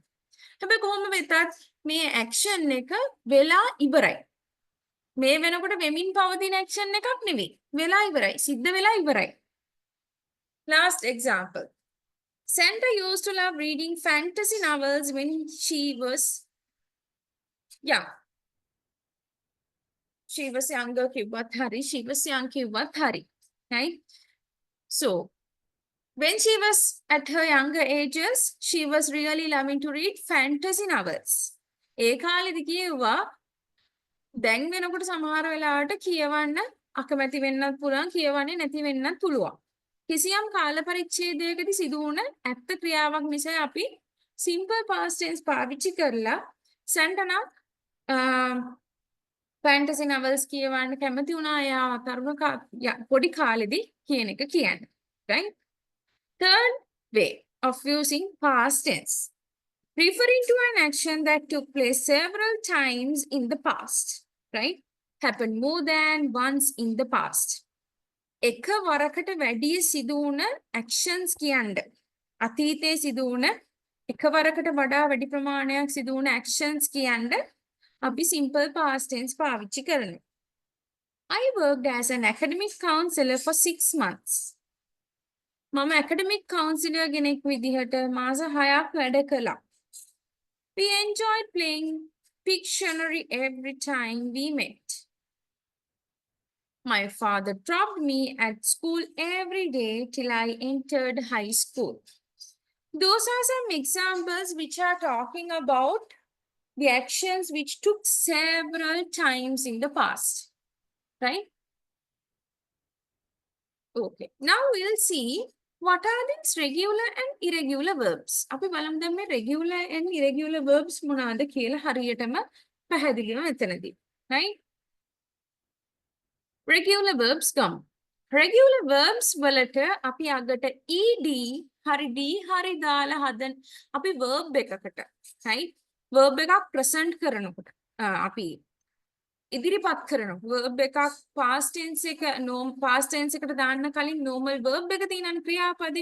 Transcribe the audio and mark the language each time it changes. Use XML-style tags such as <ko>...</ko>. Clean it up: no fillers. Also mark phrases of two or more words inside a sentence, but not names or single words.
<si>හැබැයි කොහොම වෙතත් මේ action එක වෙලා ඉවරයි. මේ වෙනකොට වෙමින් පවතින action එකක් නෙවෙයි. වෙලා ඉවරයි. සිද්ධ වෙලා ඉවරයි.</si> <en>Last example. Sandra used to love reading fantasy novels when she was young. she was younger</en> <si>කිව්වත් හරි,</si> <en>she was young</en> <si>කිව්වත් හරි.</si> <en>Right? So, when she was at her younger ages, she was really loving to read fantasy novels.</en> <si>ඒ කාලෙදි කියෙව්වා දැන් වෙනකොට සමහර වෙලාවට කියවන්න අකමැති වෙන්නත් පුළුවන්, කියවන්නේ නැති වෙන්නත් පුළුවන්. කිසියම් කාල පරිච්ඡේදයකදී සිදු වුණ ඇත්ත ක්‍රියාවක් නිසා අපි</si> <en>simple past tense</en> <si>පාවිච්චි කරලා සැන්ටනා</si> <en>fantasy novels</en> <si>කියවන්න කැමති වුණා එයා පොඩි කාලෙදී කියන එක කියන්නේ.</si> <en>Right? Third way of using past tense. Referring to an action that took place several times in the past. Right? Happened more than once in the past.</en> <si>එක වරකට වැඩි සිදු වුණ actions කියන්න. අතීතයේ සිදු වුණ එක වරකට වඩා වැඩි ප්‍රමාණයක් සිදු වුණ actions කියන්න අපි</si> <en>simple past tense</en> <si>පාවිච්චි කරනවා.</si> <en>I worked as an academic counselor for 6 months.</en> <si>මම</si> <en>academic counselor</en> <si>කෙනෙක් විදිහට මාස 6ක් වැඩ කළා.</si> <en>We enjoyed playing Pictionary every time we met. My father dropped me at school every day till I entered high school. Those are some examples which are talking about the actions which took several times in the past. Right? Okay. Now we'll see what are these regular and irregular verbs.</en> <si>අපි බලමු දැන් මේ</si> <en>regular and irregular verbs</en> <si>මොනවාද කියලා හරියටම පැහැදිලිව එතනදී.</si> <en>Right? Regular verbs come. Regular verbs</en> <si>වලට අපි අගට ed හරි d හරි දාලා හදන අපි verb එකකට. Right? verb එකක් present කරනකොට අපි ඉදිරිපත් කරනවා. verb එකක්</si> <en>past tense</en> <si>එක</si> <en>past tense</en> <si>එකට දාන්න කලින්</si> <en>normal verb</en> <si>එක තියෙනනේ ක්‍රියාපදේ.</si>